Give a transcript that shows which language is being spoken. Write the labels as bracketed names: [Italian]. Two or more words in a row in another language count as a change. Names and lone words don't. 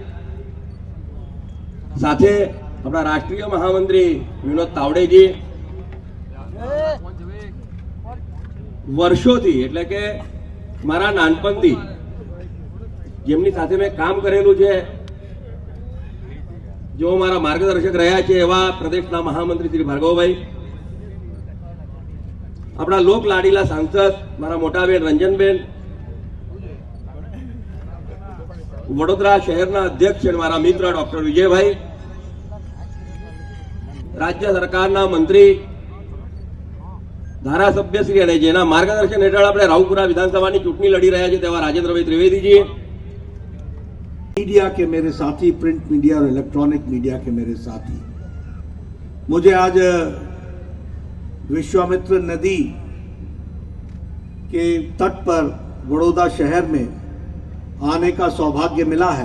[Gujarati] સાથે આપણા રાષ્ટ્રીય મહામંત્રી વિનોદ તાવડેજી, વર્ષોથી એટલે કે મારા નાનપણથી જેમની સાથે મેં કામ કરેલું છે, જો મારા માર્ગદર્શક રહ્યા છે, એવા પ્રદેશના મહામંત્રી શ્રી ભાર્ગવભાઈ, આપણા લોક લાડીલા સાંસદ મારા મોટા બેન રંજનબેન, વડોદરા શહેરના અધ્યક્ષ મારા મિત્ર ડોક્ટર વિજયભાઈ, રાજ્ય સરકારના મંત્રી, ધારાસભ્યશ્રી અને જેના માર્ગદર્શન હેઠળ આપણે રાવપુરા વિધાનસભાની ચૂંટણી લડી રહ્યા છે તેવા રાજેન્દ્રભાઈ ત્રિવેદીજી, [Hindi] मीडिया के मेरे साथी, प्रिंट मीडिया और इलेक्ट्रॉनिक मीडिया के मेरे साथी, मुझे आज विश्वामित्र नदी के तट पर बड़ौदा शहर में आने का सौभाग्य मिला है.